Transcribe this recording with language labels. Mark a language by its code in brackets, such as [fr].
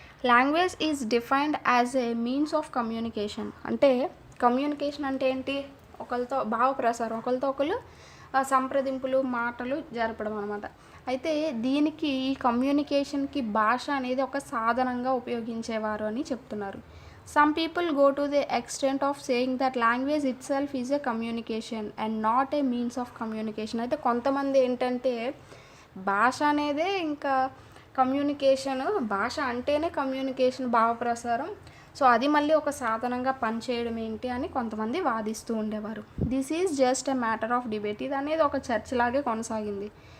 [en] Language is defined as a means of communication. [te] అంటే communication అంటే ఏంటి, ఒకరితో భావ ప్రసారం, ఒకరితో ఒకరు సంప్రదింపులు, మాటలు జరపడం అనమాట. అయితే దీనికి ఈ కమ్యూనికేషన్కి భాష అనేది ఒక సాధనంగా ఉపయోగించేవారు అని చెప్తున్నారు. [en] Some people go to the extent of saying that language itself is a communication and not a means of communication. [te] అయితే కొంతమంది ఏంటంటే భాష అనేదే ఇంకా కమ్యూనికేషన్, భాష అంటేనే కమ్యూనికేషన్, భావప్రసారం, సో అది మళ్ళీ ఒక సాధనంగా పనిచేయడం ఏంటి అని కొంతమంది వాదిస్తూ ఉండేవారు. [en] This is just a matter of debate. [te] ఇది అనేది ఒక చర్చలాగే కొనసాగింది.